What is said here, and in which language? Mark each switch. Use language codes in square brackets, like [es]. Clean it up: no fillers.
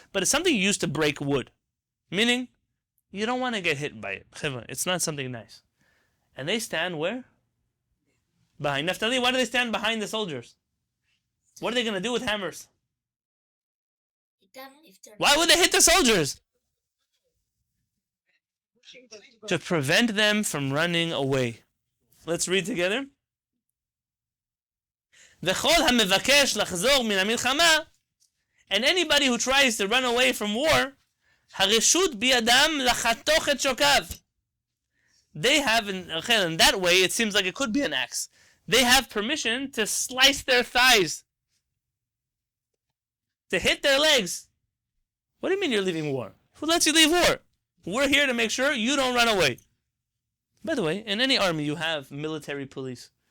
[en] But it's something used to break wood. Meaning, you don't want to get hit by it. It's not something nice. And they stand where? Behind. Naftali, why do they stand behind the soldiers? What are they going to do with hammers? Why would they hit the soldiers? To prevent them from running away. Let's read together. [he] וכל המבקש לחזור מן המלחמה, [en] and anybody who tries to run away from war, [he] הרשות בידם לחתוך את שוקיו. [en] They have, in that way, it seems like it could be an axe. They have permission to slice their thighs, to hit their legs. What do you mean you're leaving war? Who lets you leave war? We're here to make sure you don't run away. By the way, in any army you have military police.